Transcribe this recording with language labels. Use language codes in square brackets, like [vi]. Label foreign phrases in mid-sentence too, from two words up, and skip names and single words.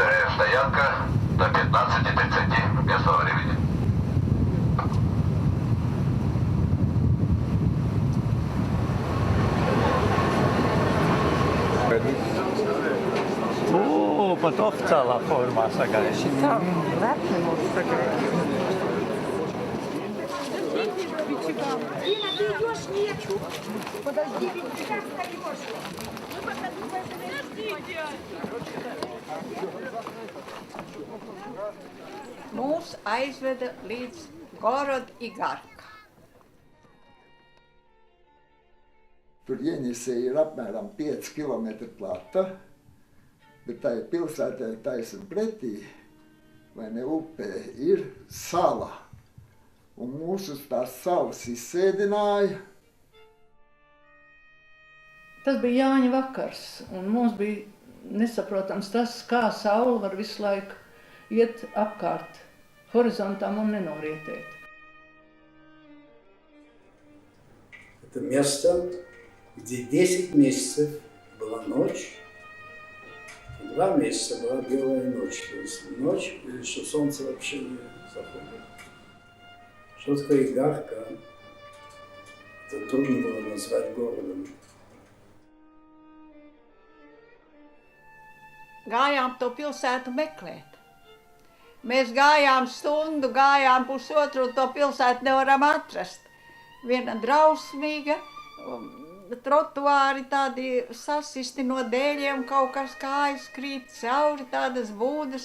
[ru] стоянка до 15:30 местного времени. [lv] Pat oficiālā formā sagaidīt. Tā lepni mūs sagaidīt. [ru] Дина, ты идешь? Нет. Подожди, ты как стоишь? [lv] Mūs aizveda līdz Gorod Igarka. Tur Jeņisei ir apmēram 5 km plata, bet tai pilsētai taisam pretī, vai ne upē, ir sala. Un mūs uz tās salas izsēdināja. Tas bija Jāņa vakars, un mums bija nesaprotams tas, kā saule var visu laiku iet apkārt horizontam un nenorietēt. [ru] Это место, где 10 месяцев была ночь, 2 месяца была белая ночь. То есть ночь, что солнце вообще не заходит. Что такое Игарка? Это трудно было назвать городом. [lv] Gājām to pilsētu meklēt. Mēs gājām stundu, gājām pusotru, un to pilsētu nevaram atrast. Viena drausmīga, trotuāri tādi sasisti no dēļiem, kaut kas kājas krīt cauri, tādas būdas.